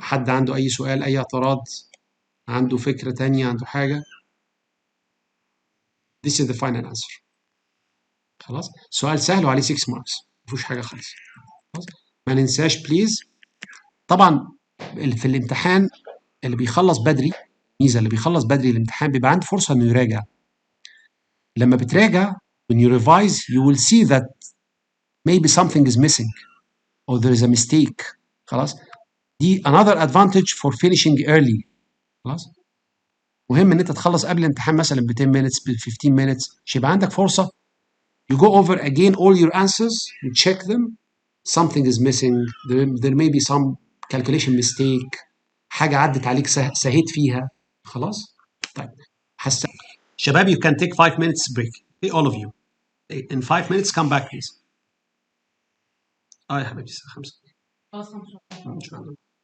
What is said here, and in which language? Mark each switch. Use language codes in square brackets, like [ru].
[ar] حد عنده اي سؤال، اي اعتراض، عنده فكرة تانية، عنده حاجة؟ [en] This is the final answer. [ar] خلاص. سؤال سهل وعليه 6 marks، مفيهوش حاجة خالص. خلاص. ما ننساش بليز طبعا في الامتحان اللي بيخلص بدري، ميزة اللي بيخلص بدري الامتحان بيبقى عنده فرصة انه يراجع. لما بتراجع [en] when you revise you will see that maybe something is missing or there is a mistake. [ar] خلاص. دي [en] another advantage for finishing early. [ar] خلاص. مهم ان انت تخلص قبل الامتحان مثلا ب [en] 10 minutes ب 15 minutes [ar] عشان يبقى عندك فرصة [en] you go over again all your answers, you check them, something is missing, there may be some calculation mistake، [ar] حاجة عدت عليك سهيت فيها. خلاص. طيب شباب [en] you can take 5 minutes break. Okay, all of you in 5 minutes come back please. [ar] يا حبيبي الساعة 5 إن شاء الله.